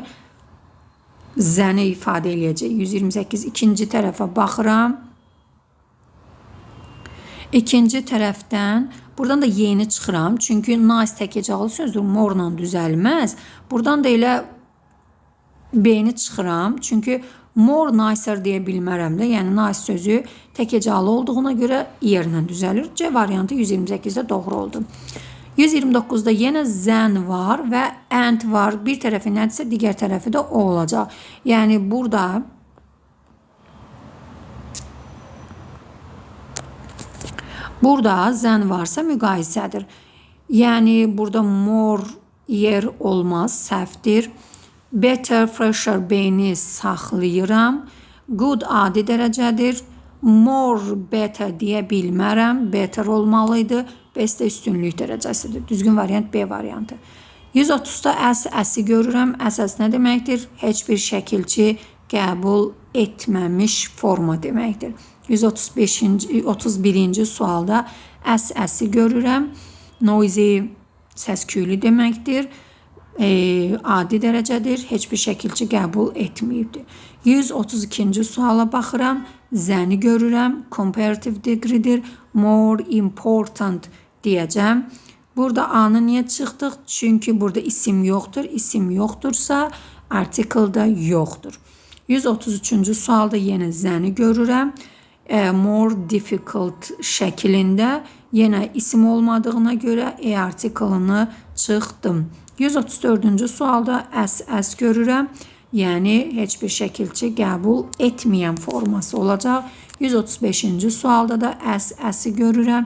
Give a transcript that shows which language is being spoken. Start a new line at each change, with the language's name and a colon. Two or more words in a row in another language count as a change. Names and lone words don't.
Azerbaijani: Zəni ifadə eləyəcək. 128 ikinci tərəfə baxıram. İkinci tərəfdən buradan da Y-ni çıxıram. Çünki nice tək hecalı sözdür. More-la düzəlməz. Buradan da elə B-ni çıxıram. Çünki more nicer deyə bilmərəm də. Yəni nice sözü tək hecalı olduğuna görə yerlə düzəlir. C variantı 128-də doğru oldu. 129-da yenə zən var və and var. Bir tərəfi nədirsə, digər tərəfi də o olacaq. Yəni burada zən varsa müqayisədir. Yani burada more yer olmaz, səhvdir.
English: Better, fresher
Azerbaijani: beyni saxlayıram. Good adi dərəcədir.
English: More better
Azerbaijani: deyə bilmərəm. Better olmalıydı. Best də üstünlük dərəcəsidir. Düzgün variant B variantı. 130-da əsi görürəm. Əs nə deməkdir? Heç bir şəkilçi qəbul etməmiş forma deməkdir. 131-ci sualda əsi görürəm. Noisy səs-küylü deməkdir. Adi dərəcədir. Heç bir şəkilçi qəbul etməyibdir. 132-ci suala baxıram. Zəni görürəm. Comparative degreedir.
English: More important
Azerbaijani: deyəcəm. Burada A-nı niyə çıxdıq? Çünki burada isim yoxdur. İsim yoxdursa article da yoxdur. 133-cü sualda yenə zəni görürəm.
English: More difficult
Azerbaijani: şəklində yenə isim olmadığına görə article-ını çıxdım. 134-cü sualda əs görürəm. Yəni heç bir şəkilçi qəbul etməyən forması olacaq. 135-ci sualda da əsi görürəm.